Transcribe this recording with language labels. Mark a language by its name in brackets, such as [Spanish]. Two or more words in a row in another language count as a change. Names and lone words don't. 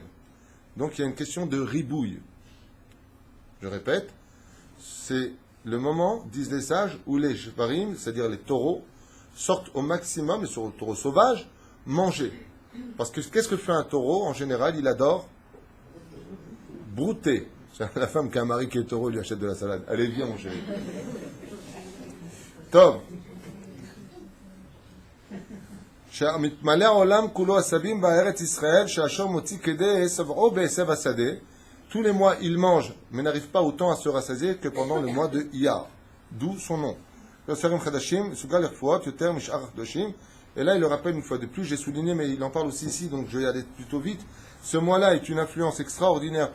[French] Donc il y a une question de ribouille. Je répète, c'est le moment, disent les sages, où les Shvarim, c'est-à-dire les taureaux, sortent au maximum, et sur le taureau sauvage, manger. Parce que qu'est-ce que fait un taureau? En général, il adore brouter. La femme qui a un mari qui est taureau lui achète de la salade. Allez, viens, mon chéri. Tov. [Hebrew] שמתמלא העולם כולו עשבים בארץ ישראל, שהשור מוציא כדי שבעו בעשב השדה. [French] Tous les mois, il mange, mais n'arrive pas autant à se rassasier que pendant le mois de Iyar. D'où son nom. Et là, il le rappelle une fois de plus, j'ai souligné, mais il en parle aussi ici, donc je vais aller plutôt vite. Ce mois-là est une influence extraordinaire.